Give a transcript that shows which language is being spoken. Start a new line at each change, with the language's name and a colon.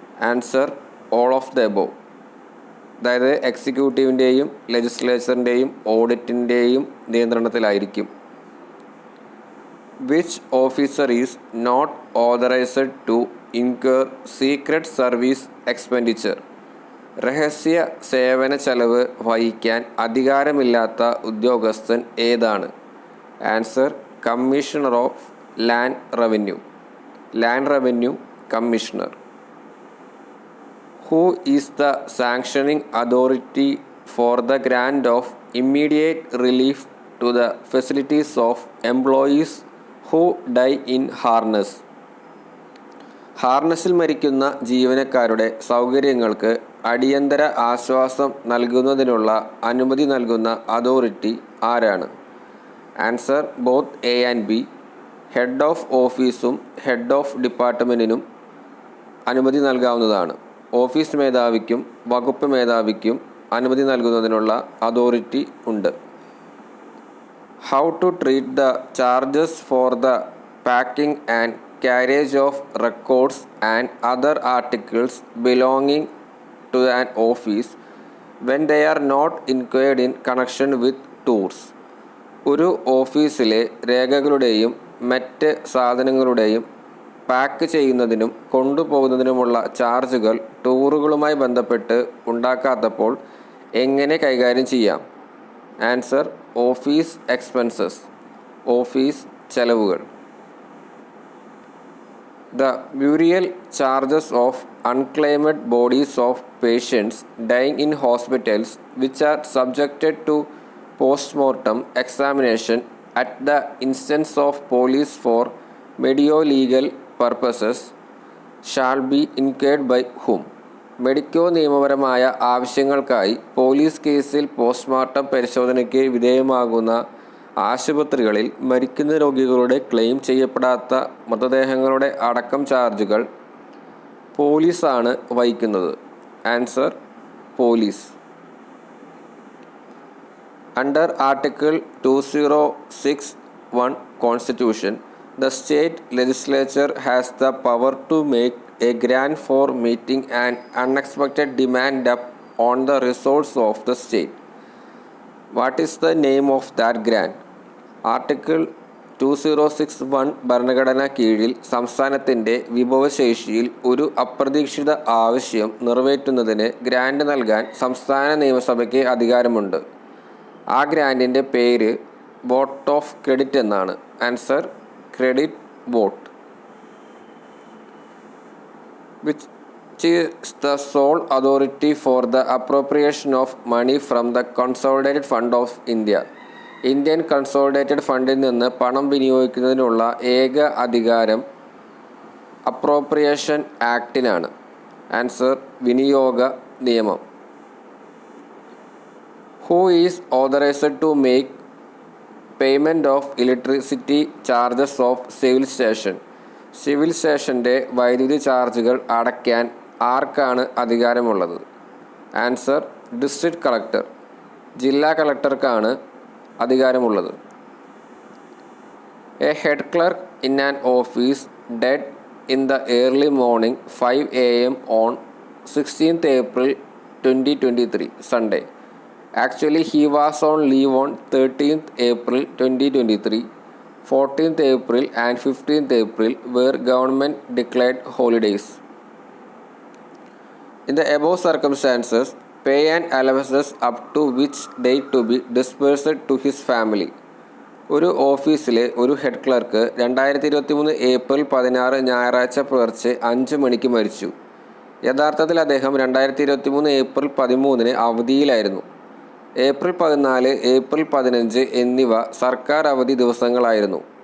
English: Answer all of the above.
Malayalam: അതായത് എക്സിക്യൂട്ടീവിൻ്റെയും ലെജിസ്ലേച്ചറിൻ്റെയും ഓഡിറ്റിൻ്റെയും നിയന്ത്രണത്തിലായിരിക്കും.
English: Which officer is not authorized to incur secret service expenditure?
Malayalam: രഹസ്യ സേവന ചെലവ് വഹിക്കാൻ അധികാരമില്ലാത്ത ഉദ്യോഗസ്ഥൻ ഏതാണ്?
English: Answer: Commissioner of Land Revenue. Land Revenue Commissioner. Who is the sanctioning authority for the grant of immediate relief to the facilities of employees who die in harness?
Malayalam: ഹാർനസിൽ മരിക്കുന്ന ജീവനക്കാരുടെ സൗകര്യങ്ങൾക്ക് അടിയന്തര ആശ്വാസം നൽകുന്നതിനുള്ള അനുമതി നൽകുന്ന അതോറിറ്റി ആരാണ്?
English: Answer: both A and B.
Malayalam: Head of ഓഫീസും head of ഡിപ്പാർട്ട്മെൻറ്റിനും അനുമതി നൽകാവുന്നതാണ്. ഓഫീസ് മേധാവിക്കും വകുപ്പ് മേധാവിക്കും അനുമതി നൽകുന്നതിനുള്ള അതോറിറ്റി ഉണ്ട്.
English: How to treat the charges for the packing and carriage of records and other articles belonging to an office when they are not incurred in connection with tours?
Malayalam: ഒരു ഓഫീസിലെ രേഖകളുടെയും മറ്റ് സാധനങ്ങളുടെയും pack ചെയ്യുന്നതിനും കൊണ്ടുപോകുന്നതിനുമുള്ള ചാർജുകൾ ടൂറുകളുമായി ബന്ധപ്പെട്ട് ഉണ്ടാക്കാത്തപ്പോൾ എങ്ങനെ കൈകാര്യം ചെയ്യാം?
English: Answer: office expenses.
Malayalam: ഓഫീസ് ചെലവുകൾ.
English: The burial charges of unclaimed bodies of patients dying in hospitals which are subjected to post-mortem examination at the instance of police for medio-legal purposes shall be incurred by whom?
Malayalam: Medico നിയമപരമായ ആവശ്യങ്ങൾക്കായി police കേസിൽ postmortem പരിശോധനയ്ക്ക് വിധേയമാകുന്ന ആശുപത്രികളിൽ മരിക്കുന്ന രോഗികളുടെ claim ചെയ്യപ്പെടാത്ത മൃതദേഹങ്ങളുടെ അടക്കം ചാർജുകൾ പോലീസാണ് വഹിക്കുന്നത്.
English: Answer: police. Under article 2061 Constitution, the state legislature has the power to make a grant for meeting an unexpected demand on the resource of the state. What is the name of that grant?
Malayalam: Article 2061 ഭരണഘടന കീഴിൽ സംസ്ഥാനത്തിൻ്റെ വിഭവശേഷിയിൽ ഒരു അപ്രതീക്ഷിത ആവശ്യം നിറവേറ്റുന്നതിന് grand നൽകാൻ സംസ്ഥാന നിയമസഭയ്ക്ക് അധികാരമുണ്ട്. ആ ഗ്രാൻഡിൻ്റെ പേര് വോട്ട് ഓഫ് ക്രെഡിറ്റ് എന്നാണ്.
English: Answer: credit vote. Which is the sole authority for the appropriation of money from the Consolidated Fund of India.
Malayalam: Indian consolidated ഫണ്ടിൽ നിന്ന് പണം വിനിയോഗിക്കുന്നതിനുള്ള ഏക അധികാരം അപ്രോപ്രിയേഷൻ ആക്ടിനാണ്. ആൻസർ: വിനിയോഗ നിയമം.
English: Who is authorized to make payment of electricity charges of civil station?
Malayalam: Civil സ്റ്റേഷൻ്റെ വൈദ്യുതി ചാർജുകൾ അടയ്ക്കാൻ ആർക്കാണ് അധികാരമുള്ളത്?
English: Answer: district collector.
Malayalam: ജില്ലാ കളക്ടർക്കാണ് അധികാരമുള്ളത്.
English: A head clerk in an office dead in the early morning 5 AM on 16th April 2023 Sunday. Actually he was on leave on 13th April 2023. 14th April and 15th April were government declared holidays. In the above circumstances, pay and allowances up to which date to be disbursed to his family?
Malayalam: ഒരു ഓഫീസിലെ ഒരു head clerk 2023 April 16 ഞായറാഴ്ച പുലർച്ചെ 5 മണിക്ക് മരിച്ചു. യഥാർത്ഥത്തിൽ അദ്ദേഹം 2023 April 13 അവധിയിലായിരുന്നു. April 14, April 15 എന്നിവ സർക്കാർ അവധി ദിവസങ്ങളായിരുന്നു.